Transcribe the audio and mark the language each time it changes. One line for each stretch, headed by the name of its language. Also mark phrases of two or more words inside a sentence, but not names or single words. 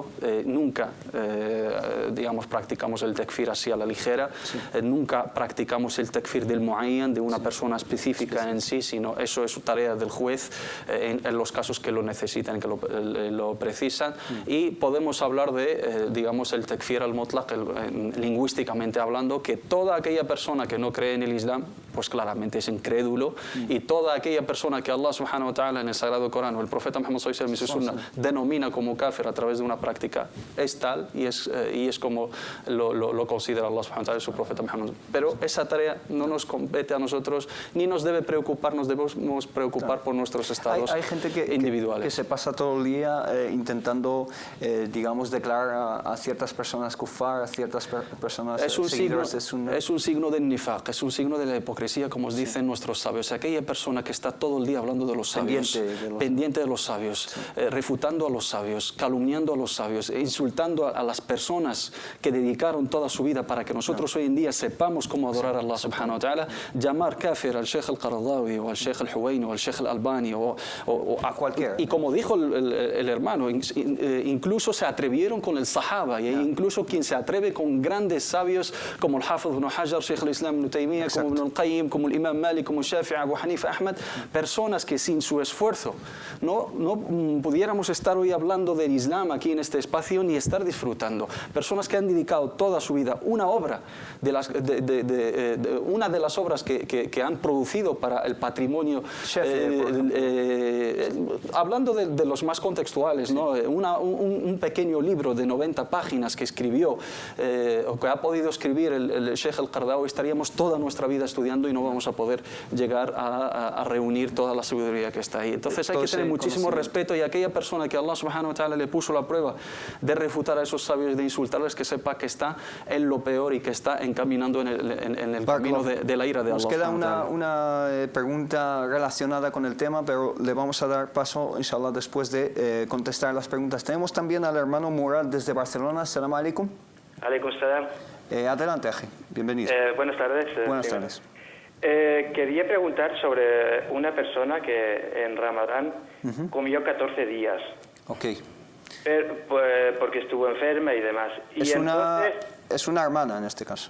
Spanish: Nunca digamos, practicamos el takfir así a la ligera, nunca practicamos el takfir del muayyan, de una persona específica en sí, sino eso es tarea del juez en los casos que lo necesitan, que lo precisan. Y podemos hablar de, digamos, el
Arabic: التكفير المطلق,
Spanish: lingüísticamente hablando, que toda aquella persona que no cree en el Islam, pues claramente es incrédulo, y toda aquella persona que
Arabic: الله سبحانه وتعالى
Spanish: en el Sagrado Corán o el profeta Muhammad
Arabic: صلى الله عليه وسلم
Spanish: denomina como kafir a través de una práctica, es tal y es como lo considera
Arabic: الله سبحانه وتعالى
Spanish: y su profeta Muhammad. Pero esa tarea no nos compete a nosotros, ni nos debe preocupar, nos debemos preocupar por nuestros estados individuales. Que se pasa todo el día intentando, digamos, declarar a ciertas personas kufar, a ciertas personas seguidores de Sunna. Es un signo del nifaq, es un signo de la hipocresía, como dicen nuestros sabios. Aquella persona que está todo el día hablando de los sabios, pendiente de los sabios, refutando a los sabios, calumniando a los sabios, insultando a las personas que dedicaron toda su vida para que nosotros hoy en día sepamos cómo adorar a
Arabic: الله سبحانه وتعالى.
Spanish: Llamar kafir al Sheikh al-Qaradawi o al Sheikh al-Huwaini o al Sheikh al-Albani o a cualquiera. Y como dijo el hermano, incluso se atrevieron con el Sahaba, y incluso quien se atreve con grandes sabios como el Hafiz ibn Hajar, Sheikh al-Islam Ibn Taymiyyah, como Ibn al-Qayyim, Ibrahim, como el Imam Malik, como Shafi'i, Abu Hanifa, Ahmad, personas que sin su esfuerzo no pudiéramos estar hoy hablando del Islam aquí en este espacio ni estar disfrutando. Personas que han dedicado toda su vida una obra, una de las obras que han producido para el patrimonio, hablando de los más contextuales, ¿no? Un pequeño libro de 90 páginas que escribió, o que ha podido escribir el Sheikh al-Qaradawi, estaríamos toda nuestra vida estudiando y no vamos a poder llegar a reunir toda la sabiduría que está ahí. Entonces hay que tener muchísimo respeto, y aquella persona que
Arabic: الله سبحانه وتعالى
Spanish: le puso la prueba de refutar a esos sabios, de insultarles, que sepa que está en lo peor y que está encaminando en el camino de la ira de Allah. Nos queda una pregunta relacionada con el tema, pero le vamos a dar paso, inshallah, después de contestar las preguntas. Tenemos también al hermano Murad desde Barcelona.
Arabic: السلام عليكم. عليكم السلام.
Spanish: Adelante, Aji. Bienvenido. Buenas tardes. Buenas tardes. Quería preguntar sobre una persona que en Ramadán comió 14 días. Ok. Porque estuvo enferma y demás. Es una hermana en este caso.